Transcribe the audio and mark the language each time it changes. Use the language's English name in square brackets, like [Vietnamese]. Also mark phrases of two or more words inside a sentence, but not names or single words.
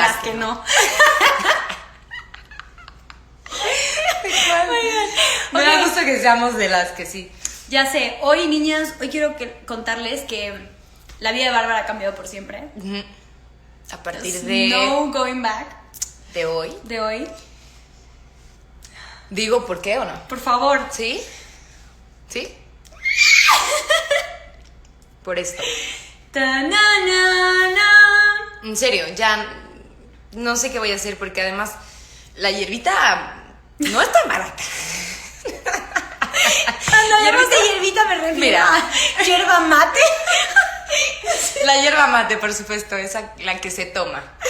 [Spanish] las que no. Me da gusto que seamos de las que sí. Ya sé, hoy niñas, hoy quiero contarles que la vida de Bárbara ha cambiado por siempre. A partir [English] No going back. [Spanish] de hoy. De hoy. ¿Digo por qué o no? Por favor. ¿Sí? ¿Sí? Por esto. Ta-na-na-na. En serio, ya no sé qué voy a hacer porque además la hierbita no es tan barata. Cuando hablamos de hierbita me refiero Mira. a hierba mate. La hierba mate, por supuesto, esa la que se toma.